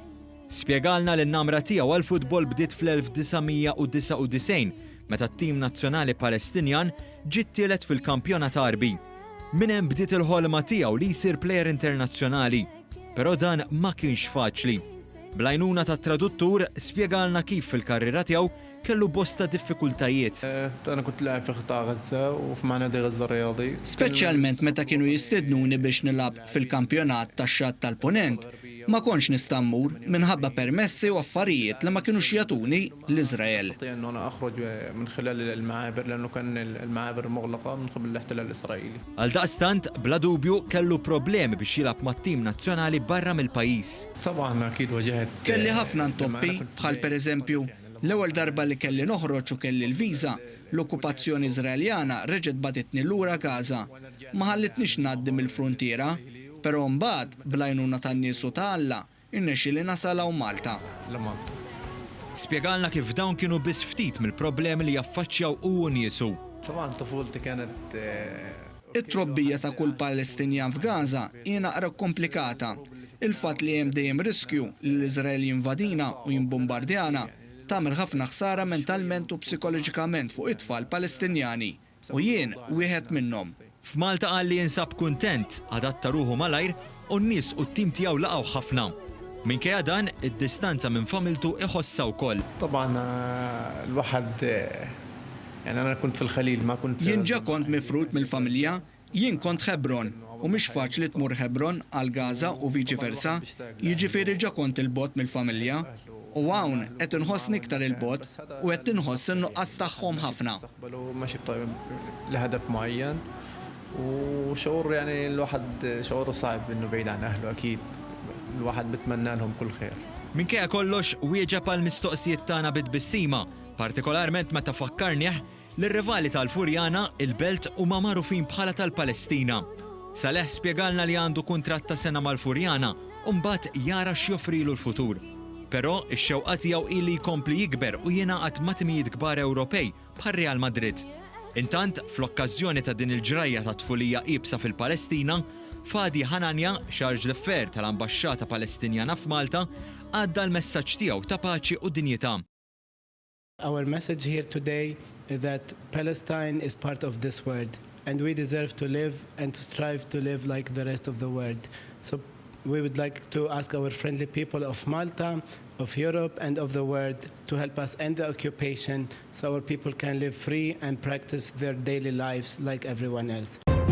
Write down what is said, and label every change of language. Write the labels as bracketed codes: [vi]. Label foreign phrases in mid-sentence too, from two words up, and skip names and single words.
[mt] Spjegalna li n-namra tiegħu għall-futbol bdiet fl-1999 meta t-tim nazzjonali Palestinjan ġiet tielet fil-kampjonat Arbi. Minn hemm bdiet il-ħolma tiegħu li jsir plejer internazzjonali, però dan ma kienx faċli. Bl-għajnuna tat traduttur spjegalna kif fil-karriera tiegħu kellu bosta diffikultajiet. [ar] أنا كنت لاعب في قطاع غزة وفي نادي غزة الرياضي. [mt] Speċjalment meta kienu jistednuni biex nilab fil-kampjonat tax-xatt tal-Punent, ma kontx nista' mmur minħabba permessi u affarijiet li ma kinux jagħtuni l-Iżrael. [ar] إنه أنا أخرج من خلال المعابر لأنه كان المعابر مغلقة من قبل الاحتلال الإسرائيلي. [mt] Għal daqstant, bla dubju kellu problemi biex jilgħab mat-tim nazzjonali barra mill-pajjiż. [ar] طبعا أكيد واجهت. [mt] Kelli ħafna ntoppi bħal pereżempju l-ewwel darba li kelli noħroġ u kelli l-viża, l-okkupazzjoni Iżraeljana reġgħet baditni lura Gaza. Ma ħallitniex ngħaddi mill-fruntiera, però mbagħad bl-għajnuna tan-nies u ta' Alla innexxieli nasal hawn Malta. [ar] لمالطا. [mt] Spjegalna kif dawn kienu biss ftit mill-problemi li jaffaċċjaw u niesu. [ar] طبعا طفولتي كانت [mt] It-trobbija ta' kull Palestinjan f'Gaza hija naqra komplikata. Il-fatt li hemm dejjem riskju li l-Iżrael jinvadina u jimbombardjana tagħmel ħafna ħsara mentalment u psikoloġikament fuq it-tfal Palestinjani. U jien wieħed minnhom. F'Malta qal li jinsab kuntent, adatta ruħu malajr u n-nies u t-tim tiegħu laqgħu ħafna. Minkejja dan, id-distanza minn familtu iħossa wkoll. [ar] طبعا الواحد يعني أنا كنت في الخليل ما كنت. [mt] Jien ġa kont mifrut mill-familja, jien kont Hebron u mhix faċli tmur Hebron għal Gaza u viċi versa, jiġifieri ġa kont il-bot mill-familja. U hawn qed inħossni iktar il-bot u qed inħoss in-nuqqas tagħhom ħafna. [ar] ماشي لهدف معين وشعور يعني الواحد شعوره صعب إنه بعيد عن أهله أكيد. الواحد بتمنى لهم كل خير. [mt] Minkejja kollox wieġeb għal mistoqsijiet tagħna bit-bissima, partikolarment meta fakkarnieh li r-rivali tal-Furjana il-Belt huma magħrufin bħala tal-Palestina. Saleh spjegalna li għandu kuntratt ta' sena mal-Furjana u mbagħad jara x'joffrilu l-futur. Però x-xewqa tiegħu ili jkompli jikber u jingħaqad ma' timijiet kbar Ewropej bħal Real Madrid. Intant, fl-okkażjoni ta' din il-ġrajja ta' tfulija qibsa fil-Palestina, Fadi Hananja, [fr] Charge d'Affaires [mt] tal-Ambaxxata Palestinjana f'Malta, għadda l-messaġġ tiegħu ta' paċi u dinjità. [en] Our message here today is that Palestine is part of this world and we deserve to live and to strive to live like the rest of the world. So we would like to ask our friendly people of Malta, of Europe and of the world to help us end the occupation so our people can live free and practice their daily lives like everyone else.